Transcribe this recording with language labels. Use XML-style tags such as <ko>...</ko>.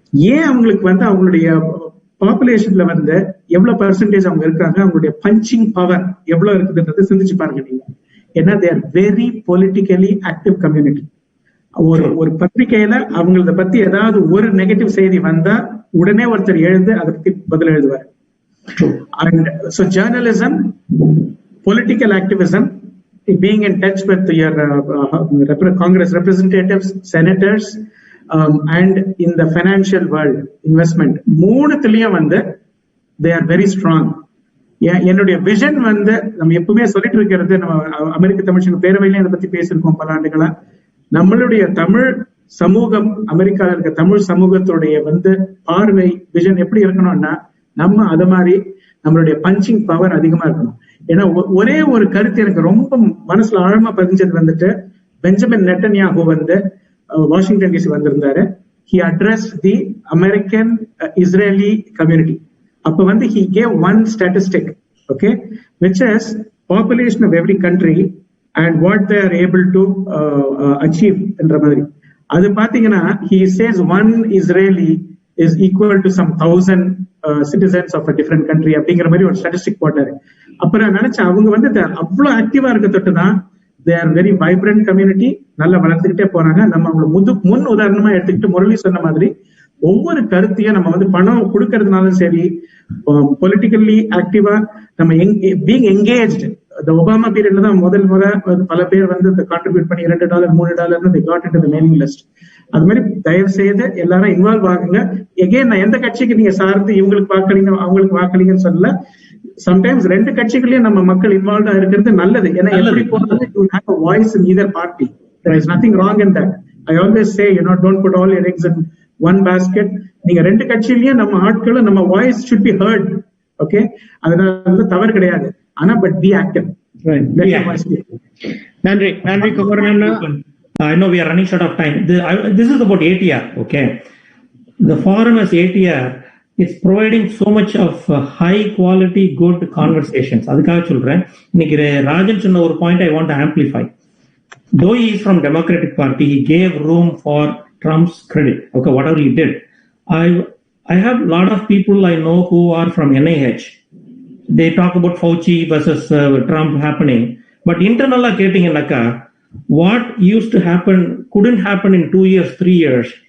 <ta>ஏன் அவங்களுக்கு வந்து அவங்களுடைய பாப்புலேஷன்ல வந்து எவ்வளவு பெர்சன்டேஜ் அவங்க இருக்காங்க, அவங்களுடைய பஞ்சிங் பவர் எவ்வளவு இருக்குதுன்றதை சிந்திச்சு பாருங்க நீங்க. ஏன்னா</ta> <en>They are very politically active community.</en> <ta>ஒரு பத்திரிகையில அவங்களத பத்தி ஏதாவது ஒரு நெகட்டிவ் செய்தி வந்தா உடனே ஒருத்தர் எழுந்து அதை பத்தி பதில் எழுதுவார்.</ta> <en>And so journalism, political activism, being in touch with your Congress representatives, senators, and in the financial world, investment,</en> <ta>மூணுத்துலயும் வந்து</ta> <en>they are very strong.</en> <ta>என்னுடைய விஷன் வந்து நம்ம எப்பவுமே சொல்லிட்டு இருக்கிறது, நம்ம அமெரிக்க தமிழ் பேரவையில இதை பத்தி பேசியிருக்கோம் பல ஆண்டுகளா. நம்மளுடைய தமிழ் சமூகம், அமெரிக்கால இருக்க தமிழ் சமூகத்துடைய வந்து பார்வை, விஷன் எப்படி இருக்கணும்னா, நம்ம அது மாதிரி நம்மளுடைய பஞ்சிங் பவர் அதிகமா இருக்கணும். ஏன்னா ஒரே ஒரு கருத்து எனக்கு ரொம்ப மனசுல ஆழமா பதிஞ்சது வந்துட்டு, பெஞ்சமின் நெட்டன்யாஹூ வந்து வாஷிங்டன் டிசி வந்திருந்தாரு.</ta> <en>He addressed the American Israeli community.</en> <ta>அப்ப வந்து</ta> <en>he gave one statistic, okay, which is population of every country and what they are able to achieve</en> <ta>என்ற மாதிரி. அது பாத்தீங்கன்னா</ta> <en>he says one Israeli is equal to some 1,000 citizens of a different country</en> <ta>அப்படிங்கிற மாதிரி ஒரு statistic போட்டாரு. அப்புறம் நினைச்சேன் அவங்க வந்து அவ்வளவு ஆக்டிவா இருக்க தொட்டுதான்</ta> <en>they are very vibrant community,</en> <ta>நல்லா வளர்த்துக்கிட்டே போறாங்க. நம்ம அவங்களை முன் உதாரணமா எடுத்துக்கிட்டு முரளி சொன்ன மாதிரி ஒவ்வொரு கருத்தையும் நம்ம வந்து பணம் கொடுக்கறதுனாலும் சரி, பொலிட்டிக்கலி ஆக்டிவா நம்ம</ta> <en>Being engaged.</en> <ta>இந்த ஒபாமா பீரியட்ல தான் முதல் பல பேர் வந்து கான்ட்ரிபியூட் பண்ணி $2 $3</ta> <en>they got into the mailing list.</en> <ta>அது மாதிரி தயவு செய்து எல்லாரும் இன்வால்வ் ஆகுங்க. எகெயின் நான் எந்த கட்சிக்கு நீங்க சார்ந்து இவங்களுக்கு வாக்களிங்க அவங்களுக்கு வாக்களிங்கன்னு சொல்லல. சம்டைம்ஸ் ரெண்டு கட்சிகளையும் நம்ம மக்கள் இன்வால்வ் இருக்கிறது நல்லது. ஏன்னா எப்படி போனாலும்</ta> <en>you have a voice in either party. There is nothing wrong in that. I always say, don't put all your eggs in one basket.</en> <ta>நீங்க ரெண்டு கட்சியிலயும் நம்ம ஆட்களும் நம்ம voice</ta> <en>should be heard. Okay,</en> <ta>அதனால தவறு கிடையாது. ஆனா பட்</ta> <en>be active.</en> <ta>Right. நன்றி நன்றி Kumaran.</ta> <en>I know we are running short of time. This is about ATR. Okay, the forum as ATR. It's providing so much of high quality good conversations.</en> <ta>அதுக்காக சொல்றேன். இன்னைக்கு ராஜன் சொன்ன ஒரு point</ta> <en>I want to amplify. Though he is from Democratic Party, he gave room for Trump's credit. Okay, whatever he did. I have a lot of people I know who are from NIH. They talk about Fauci versus Trump happening. But internal</en> <ta>கேட்டீங்கன்னாக்கா,</ta> <en>what used to happen couldn't happen in 2 years, 3 years.</en>